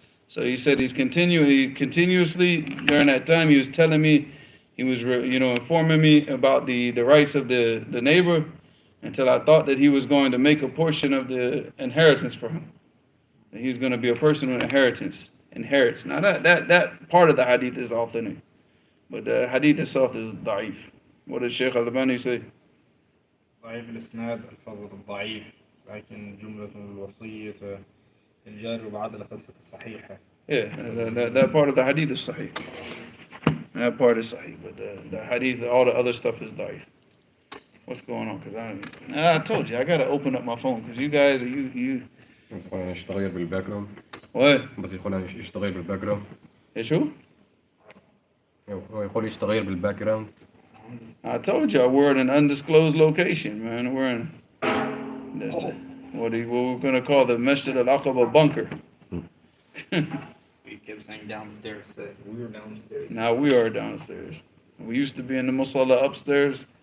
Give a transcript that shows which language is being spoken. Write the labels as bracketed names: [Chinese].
[English] So he said he continuously during that time he was telling me, he was informing me about the rights of the neighbor until I thought that he was going to make a portion of the inheritance for him. That he was going to be a person with inherits. Now that part of the hadith is authentic, but the hadith itself is da'if. What does Shaykh Al-Albani say? [Arabic] ضعيف الإسناد الفضل الضعيف لكن جملة الوصية الجار وبعد قصة الصحيحة. [English] Yeah, that part of the hadith is sahih. That part is sahih, but the hadith, all the other stuff is da'if. What's going on? Because I told you, I got to open up my phone because you guys, you. [Arabic] بس يكون يشتغل بالباك جراوند. [English] What? [Arabic] بس يكون يشتغل بالباك جراوند. ايش هو؟ هو يقول يشتغل بالباك جراوند. [English] I told you we're in an undisclosed location, man. We're in what we're going to call the Masjid al-Aqaba bunker. We kept saying downstairs, we were downstairs. Now we are downstairs. We used to be in the musalla upstairs.